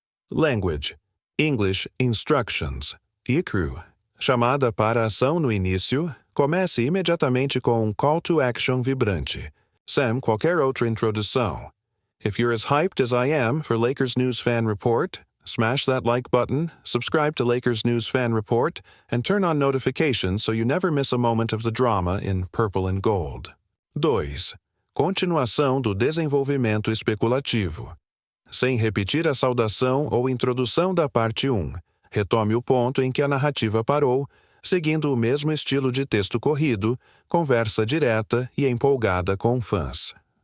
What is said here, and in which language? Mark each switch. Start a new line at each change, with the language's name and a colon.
English: Language: English Instructions. ICRU.
Portuguese: Chamada para ação no início, comece imediatamente com um call to action vibrante, sem qualquer outra introdução.
English: If you're as hyped as I am for Lakers News Fan Report, smash that like button, subscribe to Lakers News Fan Report, and turn on notifications so you never miss a moment of the drama in purple and gold. 2.
Portuguese: Continuação do desenvolvimento especulativo. Sem repetir a saudação ou introdução da parte 1, retome o ponto em que a narrativa parou, seguindo o mesmo estilo de texto corrido, conversa direta e empolgada com fãs.